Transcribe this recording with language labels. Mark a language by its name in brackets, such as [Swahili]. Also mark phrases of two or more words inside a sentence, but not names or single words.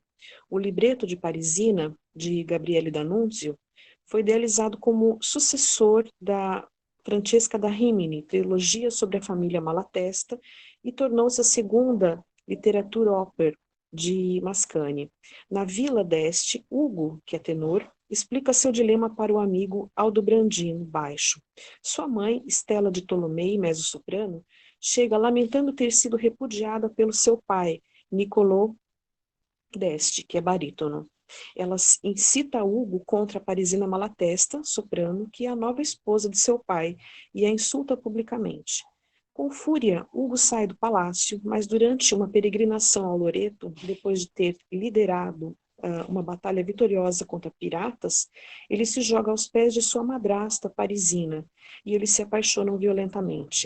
[Portuguese] O libreto de Parisina, de Gabriele D'Annunzio, foi idealizado como sucessor da Francesca da Rimini, trilogia sobre a família Malatesta, e tornou-se a segunda literatura ópera de Mascagni. Na Vila d'Este, Hugo, que é tenor, explica seu dilema para o amigo Aldobrandino, baixo. Sua mãe, Stella de Tolomei, mezzo-soprano, chega lamentando ter sido repudiada pelo seu pai, Niccolò d'Este, que é barítono. Ela incita Hugo contra a Parisina Malatesta, soprano, que é a nova esposa de seu pai, e a insulta publicamente. Com fúria, Hugo sai do palácio, mas durante uma peregrinação ao Loreto, depois de ter liderado uma batalha vitoriosa contra piratas, ele se joga aos pés de sua madrasta parisina, e eles se apaixonam violentamente.